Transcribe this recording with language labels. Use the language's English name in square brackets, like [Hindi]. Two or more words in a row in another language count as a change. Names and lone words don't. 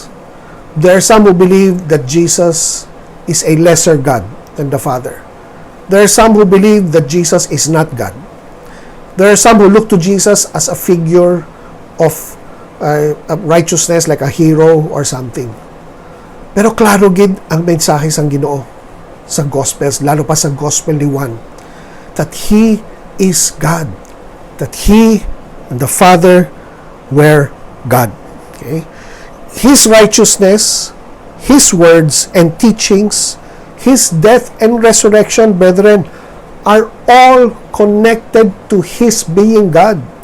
[English] There are some who believe that Jesus is a lesser God than the Father. There are some who believe that Jesus is not God. There are some who look to Jesus as a figure of righteousness, like a hero or something. [Hiligaynon] Pero klaro gid ang mensahe sang Ginoo sa Gospels, lalo pa sa Gospel ni Juan, [English] that He is God, that He and the Father were God. Okay? His righteousness, His words and teachings, His death and resurrection, brethren, are all connected to His being God.